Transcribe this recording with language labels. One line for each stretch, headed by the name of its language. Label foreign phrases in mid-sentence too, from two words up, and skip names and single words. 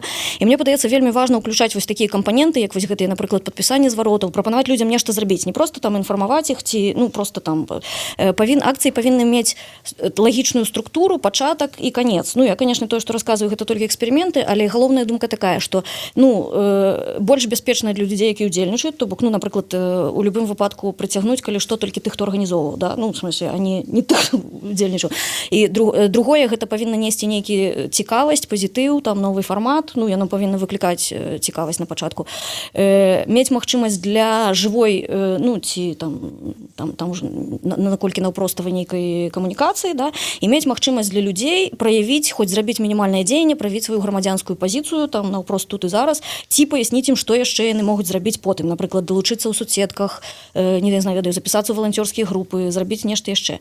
Belarusian: І мне падаецца вельмі важна ўключаць вось такія кампаненты, як вось гэтыя, напрыклад, падпісанне зваротаў, прапанаваць людзям нешта зрабіць, не проста там інфармаваць іх ці, ну, просто там акцыі павінны мець лагічную структуру, пачатак і канец. Ну, я, конечно, тое, што расказваю, гэта толькі эксперыменты, але галоўная думка такая, што, ну, больш бяспечна для людзей, які ўдзельнічаюць, то бок, ну, напрыклад, у любым выпадку прыцягнуць, калі што, толькі тых, хто арганізоўваў, да, ну,
Russian: в смысле, они не так удзельнічаў.
Belarusian: І другое, гэта павінна несці нейкі цікавасць, пазітыў, там, новы фармат, ну, яно павінна выклікаць цікавасць на пачатку. Мець магчымасць для жывой, ну, ці там уже наколькі наўпроставай нейкай камунікацыі, да, і мець магчымасць для людзей праявіць, хоць зрабіць мінімальнае дзеянне, праявіць сваю грамадзянскую пазіцыю, там, наўпрост тут і зараз, ці паясніць ім, што яшчэ яны могуць зрабіць потым, напрыклад, далучыцца ў соцсетках, не знаю, запісацца ў валанцёрскія групы, зрабіць нешта яшчэ.